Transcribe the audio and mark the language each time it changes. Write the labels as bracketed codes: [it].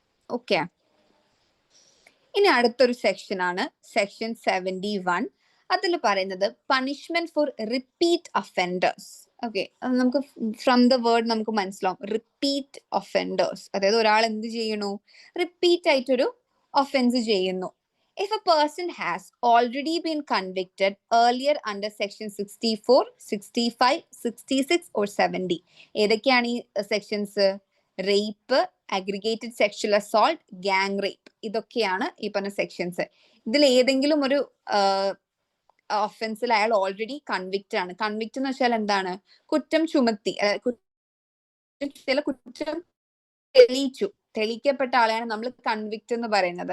[ml] Okay, ഇനി അടുത്തൊരു section ആണ് സെക്ഷൻ 71. അതിൽ പറയുന്നത് [en] Punishment for repeat offenders. [ml] Okay, നമുക്ക് ഫ്രം ദ വേർഡ് നമുക്ക് മനസ്സിലാവും റിപ്പീറ്റ് ഒഫൻഡേഴ്സ്. അതായത് ഒരാൾ എന്ത് ചെയ്യണു, റിപ്പീറ്റ് ആയിട്ടൊരു ഒഫൻസ് ചെയ്യുന്നു. [en] If a person has already been convicted earlier under section 64, 65, 66 or 70. [ml] ഏതൊക്കെയാണ് ഈ sections, rape, aggregated sexual assault, gang rape, ഇതൊക്കെയാണ് ഈ പറഞ്ഞ സെക്ഷൻസ്. ഇതിൽ ഏതെങ്കിലും ഒരു ഒഫൻസിൽ അയാൾ ഓൾറെഡി കൺവിക്റ്റ് ആണ്. കൺവിക്റ്റ് എന്ന് വെച്ചാൽ എന്താണ്, കുറ്റം ചുമത്തി, കുറ്റം തെളിയിക്കപ്പെട്ട ആളെയാണ് നമ്മൾ കൺവിക്റ്റ് എന്ന് പറയുന്നത്.